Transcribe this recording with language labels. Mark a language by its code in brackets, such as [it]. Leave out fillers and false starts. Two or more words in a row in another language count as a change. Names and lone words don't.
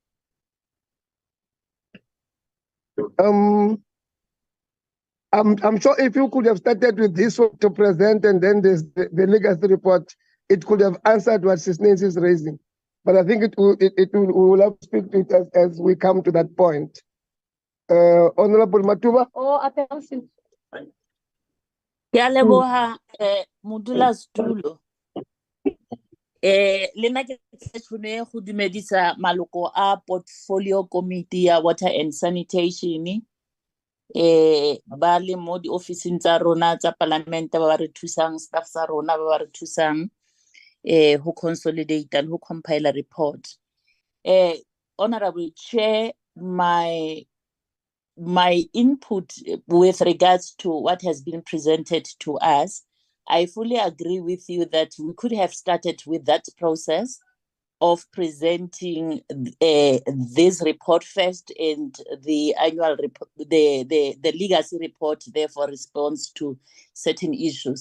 [en] I'm sure if you could have started with this one to present and then there's the legacy report, it could have answered what Sis Nancy is raising. But I think we will have to speak to it as we come to that point. Honorable Matuba. [tn] Ya leboha modulasetulo. Le nna ke tshone go dumedisa maloko a Portfolio Committee ya Water and Sanitation. Ba le mo di officing tsa rona tsa Parliament ba re thusang, staff sa rona ba re thusang [en] who consolidate and who compile a report. Honorable Chair, my input with regards to what has been presented to us, I fully agree with you that we could have started with that process of presenting this report first and the annual report, the legacy report, therefore response to certain issues.